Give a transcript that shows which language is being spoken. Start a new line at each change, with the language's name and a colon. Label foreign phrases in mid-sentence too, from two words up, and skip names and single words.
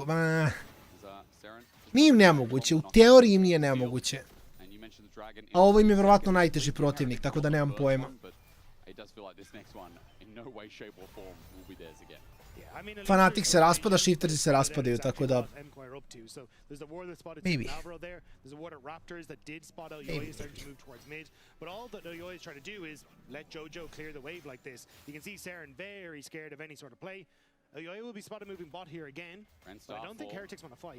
Bosnian: Nije im nemoguće, u teoriji im nije nemoguće. A ovo im je vjerovatno najteži protivnik, tako da nemam pojma. Fanatic se raspada, Shiftersi se raspadaju, tako da... Maybe.
English: Yoyo will be spotted moving bot here again, but I don't think Heretics want to fight.